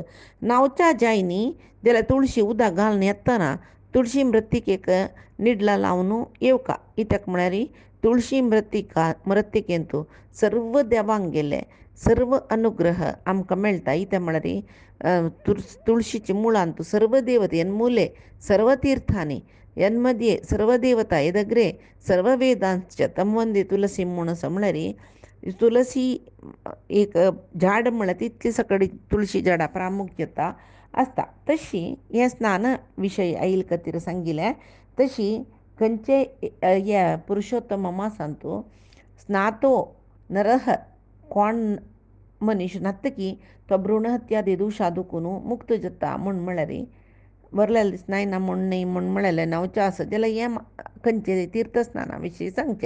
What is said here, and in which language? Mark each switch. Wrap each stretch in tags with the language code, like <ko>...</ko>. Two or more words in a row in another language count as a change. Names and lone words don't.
<kok>न्हांवच्या जाय न्ही जाल्यार तुळशी उदक घालून येतना तुळशी मृतिकेक निडला लावन येवका कित्याक म्हळ्यार तुळशी मृतिकेन तूं सर्व देवांक गेले सर्व अनुग्रह आमकां मेळटा कित्याक म्हळ्यार तुळशीच्या मुळान तूं सर्व देवते मूले सर्व तीर्थांनी</kok> <sa>यन्मध्ये सर्व देवता यदग्रे सर्व वेदांच तम वंदे तुलसी</sa> <kok>म्हूण आसा म्हळ्यार तुलसी एक झाड म्हळ्यार तितली सकडी तुळशी झाडां प्रामुख्यता आसता. तशी हें स्नान विशयी आईल खातीर सांगिल्लें. तशी खंयचे ह्या पुरुशोत्तम मासान तूं</kok> <sa>स्नातो नरह</sa> <kok>कोण मनीस न्हातकी तो भ्रूणहत्यादी दोशा दुखून मुक्त जाता म्हळ्यार बरलेले दिसनाय ना म्हूण न्ही म्हूण म्हळ्यार न्हांवचें आसा जाल्यार हें खंयचे तीर्थस्नाना विशीं सांगचें.</kok>